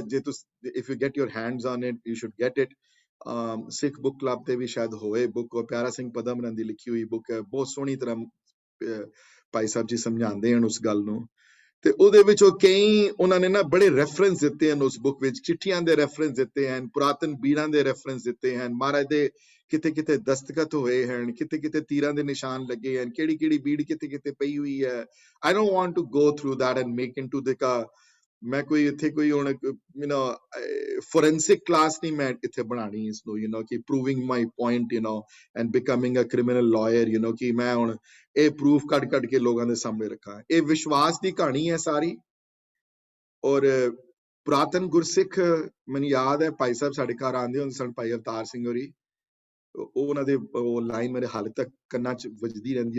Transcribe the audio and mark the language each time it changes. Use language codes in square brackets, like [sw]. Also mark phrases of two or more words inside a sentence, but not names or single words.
[pa] ਜੇ ਤੁਸੀਂ [en] if you get your hands on it you should get it. [pa] ਸਿੱਖ ਬੁੱਕ ਕਲੱਬ ਤੇ ਵੀ ਸ਼ਾਇਦ ਹੋਏ ਬੁੱਕ, ਪਿਆਰਾ ਸਿੰਘ ਪਦਮਰਾਂ ਦੀ ਲਿਖੀ ਹੋਈ ਬੁੱਕ ਹੈ, ਬਹੁਤ ਸੋਹਣੀ ਤਰ੍ਹਾਂ ਭਾਈ ਸਾਹਿਬ ਜੀ ਸਮਝਾਉਂਦੇ ਹਨ ਉਸ ਗੱਲ ਨੂੰ। ਤੇ ਉਹਦੇ ਵਿੱਚ ਉਹ ਕਈ ਉਹਨਾਂ ਨੇ ਨਾ ਬੜੇ ਰੈਫਰੈਂਸ ਦਿੱਤੇ ਹਨ ਉਸ ਬੁੱਕ ਵਿੱਚ, ਚਿੱਠੀਆਂ ਦੇ ਰੈਫਰੈਂਸ ਦਿੱਤੇ ਹਨ, ਪੁਰਾਤਨ ਬੀੜਾਂ ਦੇ ਰੈਫਰੈਂਸ ਦਿੱਤੇ ਹਨ, ਮਹਾਰਾਜ ਦੇ ਕਿਤੇ ਕਿਤੇ ਦਸਤਖਤ ਹੋਏ ਹਨ, ਕਿਤੇ ਕਿਤੇ ਤੀਰਾਂ ਦੇ ਨਿਸ਼ਾਨ ਲੱਗੇ ਹਨ, ਕਿਹੜੀ ਕਿਹੜੀ ਬੀੜ ਕਿਤੇ ਕਿਤੇ ਪਈ ਹੋਈ ਹੈ। [en] I don't want to go through that and make into the [pa] ਮੈਂ ਕੋਈ ਇੱਥੇ ਕੋਈ ਹੁਣ [en] forensic class [pa] ਨਹੀਂ ਮੈਂ ਇੱਥੇ ਬਣਾਣੀ ਇਸ ਨੂੰ ਕਿ [en] proving my point and becoming a criminal lawyer [pa] ਕਿ ਮੈਂ ਹੁਣ ਇਹ ਪ੍ਰੂਫ ਕੱਢ ਕੇ ਲੋਕਾਂ ਦੇ ਸਾਹਮਣੇ ਰੱਖਾਂ। ਇਹ ਵਿਸ਼ਵਾਸ ਦੀ ਕਹਾਣੀ ਹੈ ਸਾਰੀ। ਔਰ ਪੁਰਾਤਨ ਗੁਰਸਿੱਖ ਮੈਨੂੰ ਯਾਦ ਹੈ ਭਾਈ ਸਾਹਿਬ ਸਾਡੇ ਘਰ ਆਉਂਦੇ ਹੁੰਦੇ ਸਨ, ਭਾਈ ਅਵਤਾਰ ਸਿੰਘ ਹੋਰੀ, ਉਹਨਾਂ ਦੇ ਉਹ ਲਾਈਨ ਮੇਰੇ ਹਾਲੇ ਤੱਕ ਕੰਨਾਂ 'ਚ ਵੱਜਦੀ ਰਹਿੰਦੀ।